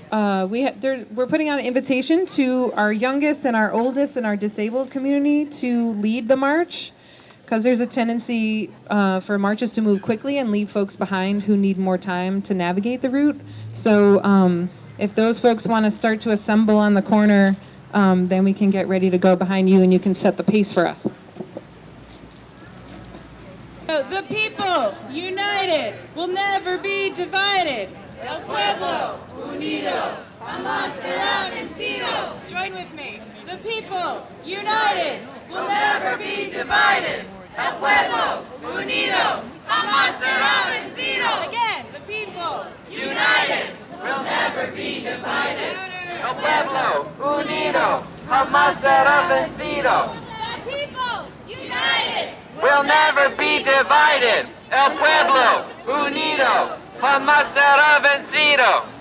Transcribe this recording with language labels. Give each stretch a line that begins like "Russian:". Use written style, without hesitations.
English: We're putting out an invitation to our youngest and our oldest and our disabled community to lead the march, because there's a tendency for marches to move quickly and leave folks behind who need more time to navigate the route. So if those folks want to start to assemble on the corner, then we can get ready to go behind you and you can set the pace for us. The people, united, will never be divided.
Spanish: El pueblo, unido, jamás será vencido.
English: Join with me. The people, united, Will never be divided.
Spanish: El pueblo, unido, jamás será vencido.
English: again, the people, United, will never be divided.
Spanish: El pueblo unido jamás será vencido.
English: The people, united, Will never be divided.
Spanish: El pueblo unido jamás será vencido.